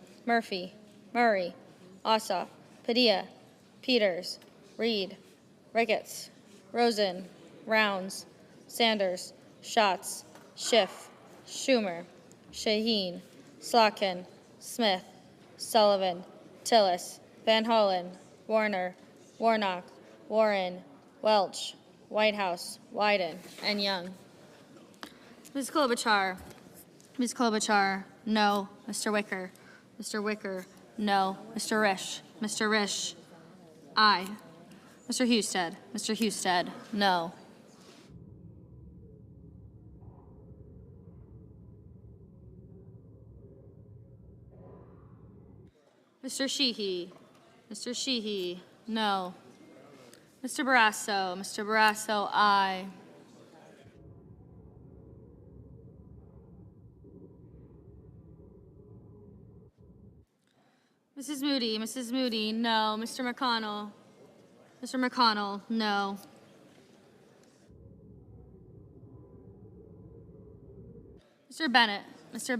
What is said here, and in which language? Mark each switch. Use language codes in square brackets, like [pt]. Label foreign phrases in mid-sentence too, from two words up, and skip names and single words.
[en] Murphy, Murray, Ossoff, Padilla, Peters, Reed, Ricketts, Rosen, Rounds, Sanders, Schatz, Schiff, Schumer, Shaheen, Slotkin, Smith, Sullivan, Tillis, Van Hollen, Warner, Warnock, Warren, Welch, Whitehouse, Wyden, and Young. Ms. Klobuchar. Ms. Klobuchar, no. Mr. Wicker. Mr. Wicker, no. Mr. Risch. Mr. Risch, aye. Mr. Husted. Mr. Husted, no. Mr. Sheehy. Mr. Sheehy, no. Mr. Barrasso. Mr. Barrasso, aye. Mrs. Moody. Mrs. Moody, no. Mr. McConnell. Mr. McConnell, no. Mr. Bennett. Mr.